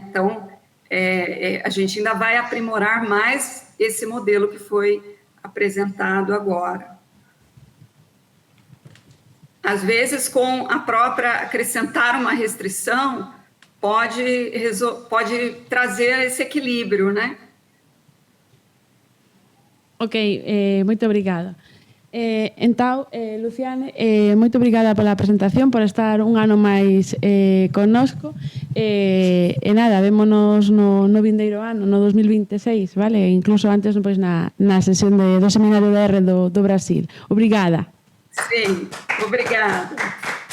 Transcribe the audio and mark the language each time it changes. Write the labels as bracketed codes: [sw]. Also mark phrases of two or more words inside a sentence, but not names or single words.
[pt] Então, a gente ainda vai aprimorar mais esse modelo que foi apresentado agora. Às vezes, com a própria acrescentar uma restrição, pode trazer esse equilíbrio, né? [gl] Ok, moito obrigada. Entón, Luciane, moito obrigada pola presentación, por estar un ano máis connosco. E nada, vémonos no vindeiro ano, no 2026, vale? Incluso antes pois, na sesión do Seminario de R do Brasil. Obrigada. [pt] Sim, obrigada.